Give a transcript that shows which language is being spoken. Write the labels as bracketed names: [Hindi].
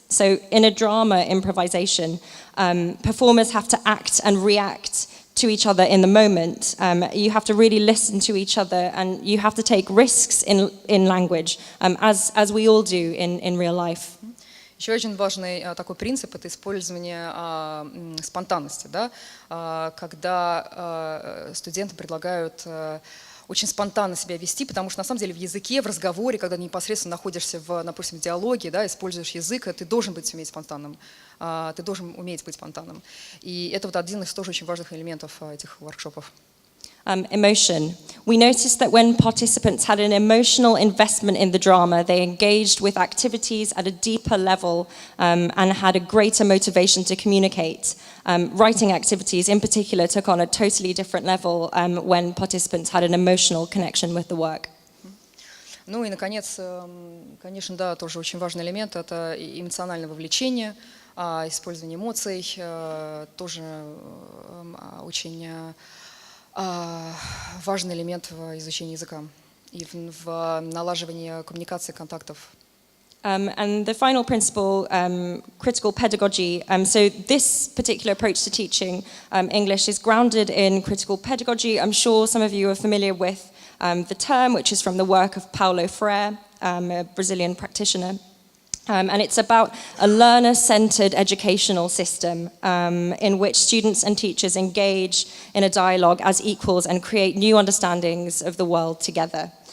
[English] So in a drama improvisation, performers have to act and react to each other in the moment. You have to really listen to each other and you have to take risks in language, as we all do in real life. [Russian] Еще один важный такой принцип – это использование спонтанности, да? Когда студенты предлагают очень спонтанно себя вести, потому что на самом деле в языке, в разговоре, когда непосредственно находишься допустим, в диалоге, да, используешь язык, ты должен быть уметь спонтанным, ты должен уметь быть спонтанным. И это вот один из тоже очень важных элементов этих воркшопов. [English] Emotion. We noticed that when participants had an emotional investment in the drama, they engaged with activities at a deeper level and had a greater motivation to communicate. Writing activities in particular took on a totally different level when participants had an emotional connection with the work. [Russian] Ну и, наконец, конечно, да, тоже очень важный элемент – это эмоциональное вовлечение, использование эмоций, тоже очень важный элемент в изучении языка и в налаживании коммуникации, контактов. [English] And the final principle, critical pedagogy. So this particular approach to teaching English is grounded in critical pedagogy. I'm sure some of you are familiar with the term, which is from the work of Paulo Freire, a Brazilian practitioner. And it's about a learner-centered educational system in which students and teachers engage in a dialogue as equals and create new understandings of the world together.